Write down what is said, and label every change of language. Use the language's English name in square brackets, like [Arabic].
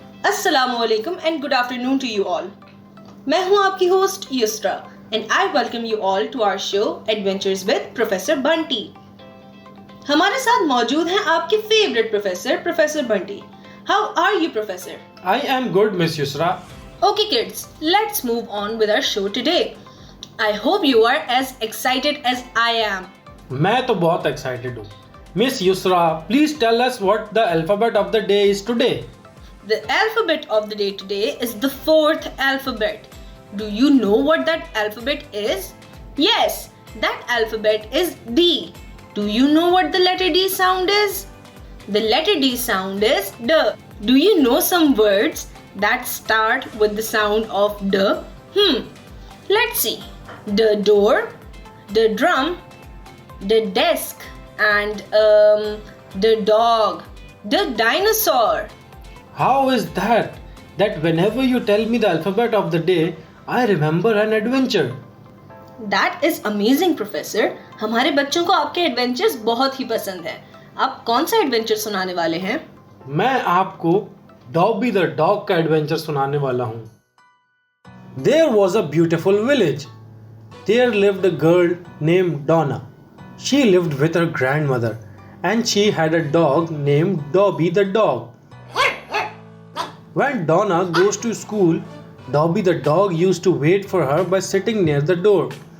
[English] Assalamualaikum and good afternoon to you all. [Hindi] मैं हूँ आपकी host Yusra [English] and I welcome you all to our show Adventures with Professor Bunty। [Hindi] हमारे साथ मौजूद हैं आपके favourite professor Bunty. [English] How are you, Professor? I am good, Miss Yusra. Okay, kids, let's move on with our show today. I hope you are as excited as I am. [Hindi] मैं तो बहुत excited हूँ। [English] Miss Yusra, please tell us what the alphabet of the day is today. The alphabet of the day today is the 4th alphabet. Do you know what that alphabet is? Yes, that alphabet is D. Do you know what the letter D sound is? The letter D sound is D. Do you know some words that start with the sound of D? Let's see. The door, the drum, the desk, and the dog, the dinosaur. How is that? That whenever you tell me the alphabet of the day, I remember an adventure. That is amazing, Professor. [Hindi] हमारे बच्चों को आपके adventures बहुत ही पसंद हैं। आप कौन सा एडवेंचर सुनाने वाले हैं? मैं आपको डॉबी द डॉग का एडवेंचर सुनाने वाला हूँ। [English] There was a beautiful village. There lived a girl named Donna. She lived with her grandmother and she had a dog named Dobby the dog. When Donna goes to school, Dobby the dog used to wait for her by sitting near the door.